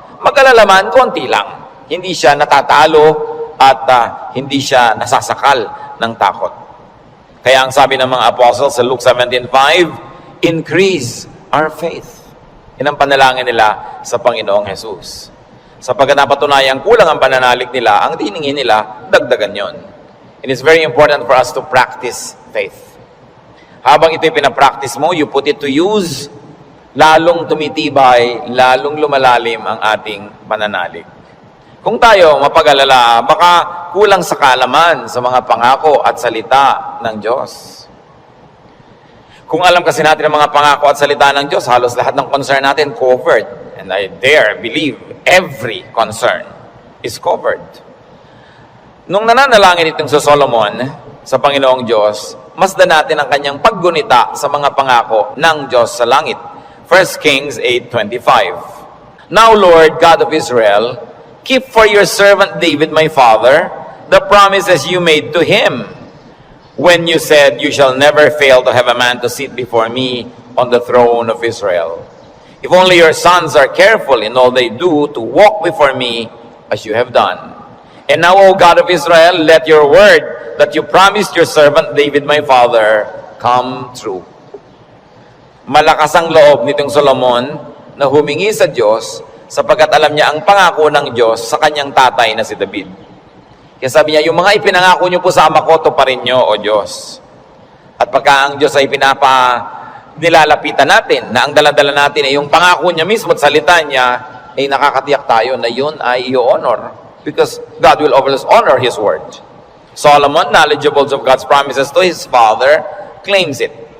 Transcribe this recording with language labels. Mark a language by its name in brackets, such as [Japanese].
[Filipino] Mag-alala man, konti lang. Hindi siya natatalo at hindi siya nasasakal ng takot. Kaya ang sabi ng mga apostles sa Luke 17:5, [English] increase our faith. [Filipino] Yan ang panalangin nila sa Panginoong Jesus. Sapagkat napatunayang kulang ang pananalig nila, ang tiningin nila, dagdagan yon. [English] It is very important for us to practice faith. [Filipino] Habang ito'y pinapractice mo, [English] you put it to use, [Filipino] lalong tumitibay, lalong lumalalim ang ating pananalig. Kung tayo mapag-alala, baka kulang sa kaalaman sa mga pangako at salita ng Diyos. Kung alam kasi natin ang mga pangako at salita ng Diyos, halos lahat ng concern natin covered. [English] And I dare believe every concern is covered. [Filipino] Nung nananalangin itong sa Solomon, sa Panginoong Diyos, masdan natin ang kanyang paggunita sa mga pangako ng Diyos sa langit. [English] 1 Kings 8:25. Now, Lord, God of Israel, keep for your servant David, my father, the promises you made to him, when you said, you shall never fail to have a man to sit before me on the throne of Israel. If only your sons are careful in all they do to walk before me as you have done. And now, O God of Israel, let your word that you promised your servant David, my father, come true. [Filipino] Malakas ang loob nitong Solomon na humingi sa Diyos sapagkat alam niya ang pangako ng Diyos sa kanyang tatay na si David. Kaya sabi niya, yung mga ipinangako niyo po sa ama ko, tuparin niyo, O Diyos. At pagka ang Diyos ay nilalapitan natin, na ang daladala natin ay yung pangako niya mismo at salita niya, ay nakakatiyak tayo na yun ay i-honor. [English] Because God will always honor His word. Solomon, knowledgeable of God's promises to his father, claims it.